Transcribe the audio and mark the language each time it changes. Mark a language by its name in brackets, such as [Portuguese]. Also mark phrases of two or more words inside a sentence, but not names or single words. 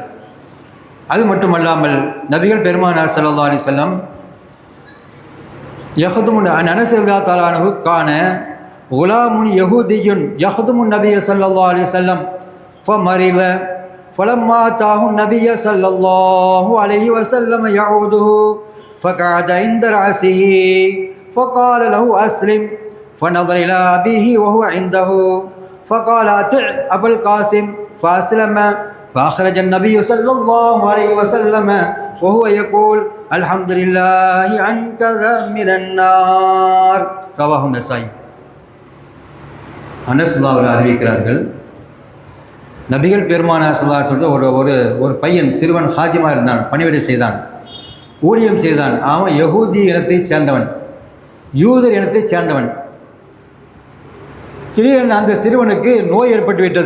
[Tamil] அது மட்டுமல்லாமல் நபிகள் பெருமானார் [Arabic] صلى الله عليه وسلم يخدم أنس رضي الله تعالى عنه كان غلام يهودي يخدم النبي صلى الله عليه وسلم فمرض فلما أتاه النبي صلى الله عليه وسلم يعوده فقعد عند رأسه فقال له أسلم فنظر إلى أبيه وهو عنده فقال أطع أبا القاسم فأسلم فأخرج النبي صلى الله عليه وسلم وهو يقول الحمد لله أنقذ من النار رواه النسائي. [Tamil] அனஸ் ரலியல்லாஹு அறிவிக்கிறார்கள், நபிகள் பெருமானார் [Arabic] صلى الله عليه وسلم [Tamil] ஒரு ஒரு பையன் சிறுவன் ஹாஜிமா இருந்தான், பணிவிடை செய்தான், ஊழியம் செய்தான். அவன் யஹூதி இனத்தைச் சேர்ந்தவன், யூதர் இனத்தைச் சேர்ந்தவன். திடீரென அந்த சிறுவனுக்கு நோய் ஏற்பட்டு விட்டது.